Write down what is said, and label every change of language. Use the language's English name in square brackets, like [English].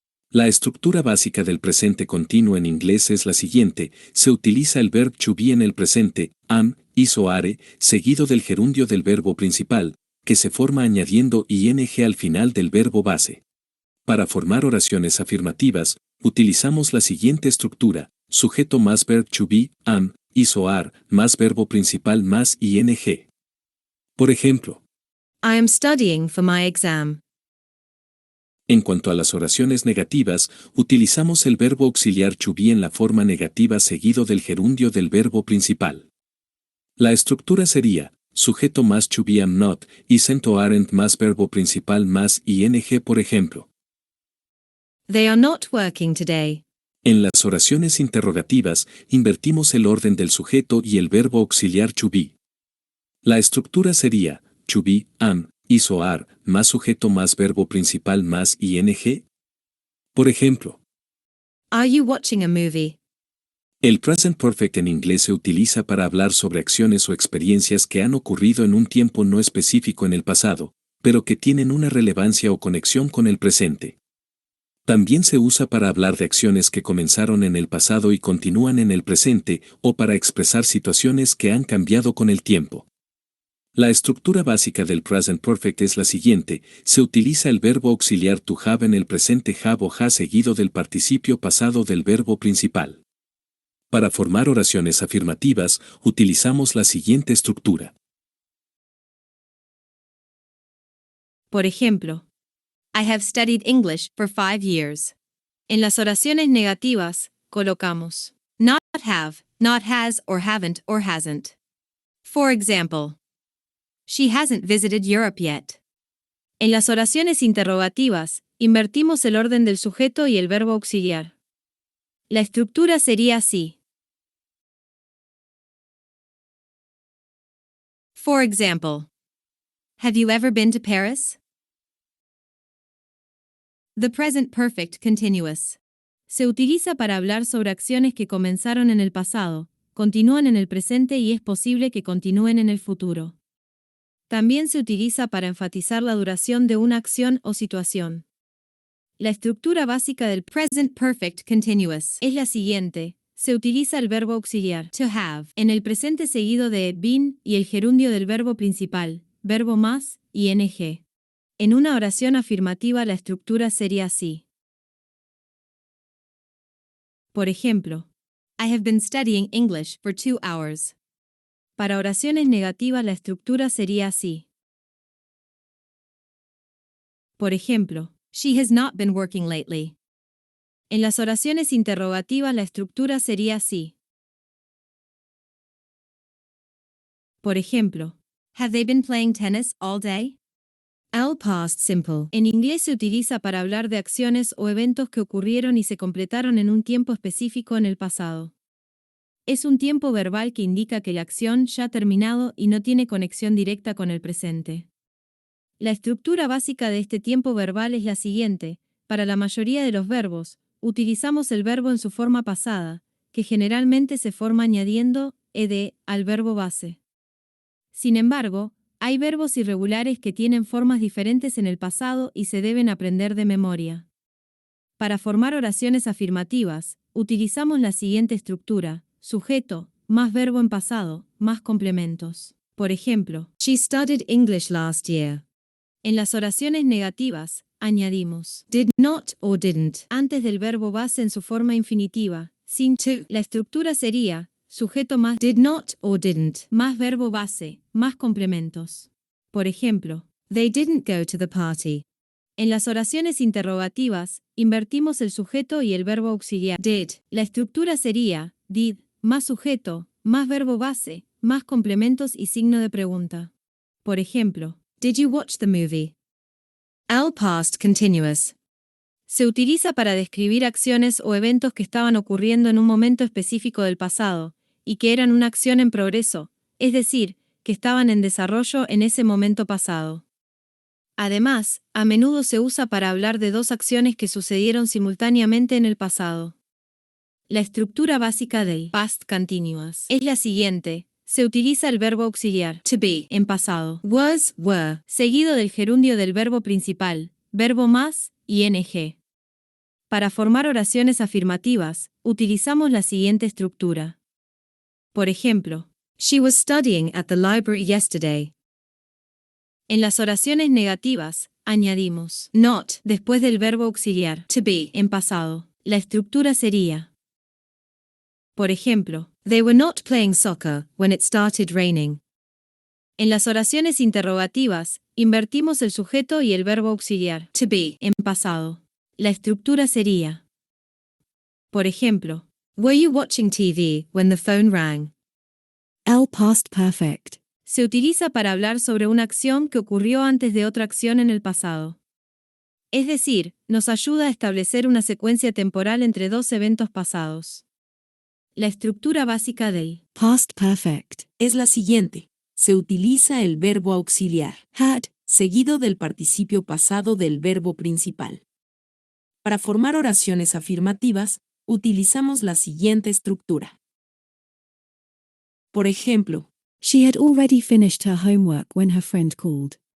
[Spanish] La estructura básica del presente continuo en inglés es la siguiente: se utiliza el verb to be en el presente, am, is o are, seguido del gerundio del verbo principal, que se forma añadiendo ing al final del verbo base. Para formar oraciones afirmativas, utilizamos la siguiente estructura: sujeto más verb to be, am, is o are, más verbo principal más ing. Por ejemplo, [English] I am studying for my exam. [Spanish] en cuanto a las oraciones negativas, utilizamos el verbo auxiliar to be en la forma negativa seguido del gerundio del verbo principal. La estructura sería: sujeto más to be am not, isn't o aren't más verbo principal más ing. Por ejemplo, [English] They are not working today. [Spanish] en las oraciones interrogativas, invertimos el orden del sujeto y el verbo auxiliar to be. La estructura sería: to be, am, is o are, más sujeto más verbo principal más ing. Por ejemplo, [English] Are you watching a movie? [Spanish] el present perfect en inglés se utiliza para hablar sobre acciones o experiencias que han ocurrido en un tiempo no específico en el pasado, pero que tienen una relevancia o conexión con el presente. También se usa para hablar de acciones que comenzaron en el pasado y continúan en el presente, o para expresar situaciones que han cambiado con el tiempo. La estructura básica del present perfect es la siguiente: se utiliza el verbo auxiliar to have en el presente have o has seguido del participio pasado del verbo principal. Para formar oraciones afirmativas, utilizamos la siguiente estructura. Por ejemplo, [English] I have studied English for 5 years. [Spanish] En las oraciones negativas, colocamos not have, not has or haven't or hasn't. [English] For example, she hasn't visited Europe yet. [Spanish] En las oraciones interrogativas, invertimos el orden del sujeto y el verbo auxiliar. La estructura sería así. [English] For example, have you ever been to Paris? [Spanish] The present perfect continuous. Se utiliza para hablar sobre acciones que comenzaron en el pasado, continúan en el presente y es posible que continúen en el futuro. También se utiliza para enfatizar la duración de una acción o situación. La estructura básica del present perfect continuous es la siguiente. Se utiliza el verbo auxiliar to have en el presente seguido de been y el gerundio del verbo principal, verbo más, ing. En una oración afirmativa la estructura sería así. Por ejemplo, [English] I have been studying English for 2 hours. [Spanish] Para oraciones negativas la estructura sería así. Por ejemplo, [English] she has not been working lately. [Spanish] En las oraciones interrogativas la estructura sería así. Por ejemplo, [English] have they been playing tennis all day? [Spanish] Al past simple en inglés se utiliza para hablar de acciones o eventos que ocurrieron y se completaron en un tiempo específico en el pasado. Es un tiempo verbal que indica que la acción ya ha terminado y no tiene conexión directa con el presente. La estructura básica de este tiempo verbal es la siguiente. Para la mayoría de los verbos, utilizamos el verbo en su forma pasada, que generalmente se forma añadiendo ed al verbo base. Sin embargo, hay verbos irregulares que tienen formas diferentes en el pasado y se deben aprender de memoria. Para formar oraciones afirmativas, utilizamos la siguiente estructura: sujeto, más verbo en pasado, más complementos. Por ejemplo, [English] she studied English last year. [Spanish] En las oraciones negativas, añadimos did not o didn't antes del verbo base en su forma infinitiva, sin to. La estructura sería sujeto más did not o didn't, más verbo base, más complementos. Por ejemplo, [English] they didn't go to the party. [Spanish] En las oraciones interrogativas, invertimos el sujeto y el verbo auxiliar did. La estructura sería did, más sujeto, más verbo base, más complementos y signo de pregunta. Por ejemplo, [English] did you watch the movie? Al past continuous. [Spanish] Se utiliza para describir acciones o eventos que estaban ocurriendo en un momento específico del pasado, y que eran una acción en progreso, es decir, que estaban en desarrollo en ese momento pasado. Además, a menudo se usa para hablar de dos acciones que sucedieron simultáneamente en el pasado. La estructura básica del past continuous es la siguiente. Se utiliza el verbo auxiliar to be en pasado, was, were, seguido del gerundio del verbo principal, verbo más, ing. Para formar oraciones afirmativas, utilizamos la siguiente estructura. Por ejemplo, [English] she was studying at the library yesterday. [Spanish] En las oraciones negativas, añadimos not después del verbo auxiliar to be en pasado. La estructura sería: por ejemplo, [English] they were not playing soccer when it started raining. [Spanish] En las oraciones interrogativas, invertimos el sujeto y el verbo auxiliar to be en pasado. La estructura sería: por ejemplo, [English] were you watching TV when the phone rang? [Spanish] Al past perfect. Se utiliza para hablar sobre una acción que ocurrió antes de otra acción en el pasado. Es decir, nos ayuda a establecer una secuencia temporal entre dos eventos pasados. La estructura básica del past perfect es la siguiente. Se utiliza el verbo auxiliar had seguido del participio pasado del verbo principal. Para formar oraciones afirmativas, utilizamos la siguiente estructura. Por ejemplo, [English] she had already finished her homework when her friend called.